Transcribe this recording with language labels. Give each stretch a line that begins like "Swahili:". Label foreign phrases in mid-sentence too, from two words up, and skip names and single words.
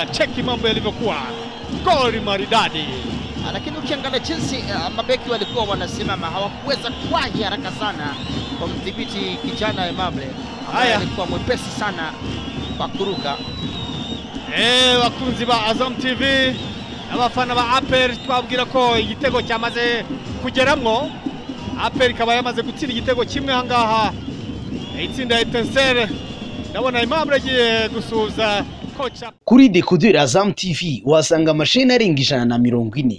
Swahili: Cheki mambo yalivyokuwa. Goli maridadi. Lakini ukiangalia jinsi mabeki walikuwa wanasimama, hawakuweza kuwahi haraka sana kwa mdhibiti kijana Immobile. Alikuwa mwepesi sana kwa kuruka.
Kinyarwanda: Wakunzi ba Azam TV abafana ba APR twabwira ko igitego cyamaze kugeramwo. APR ikaba yamaze gutsinda igitego kimwe hangaha. Itsinda Etincelle. Ndabona Immobile agiye gusuza kocha. Kuri decoder Azam TV wasanga mashine arenga 140.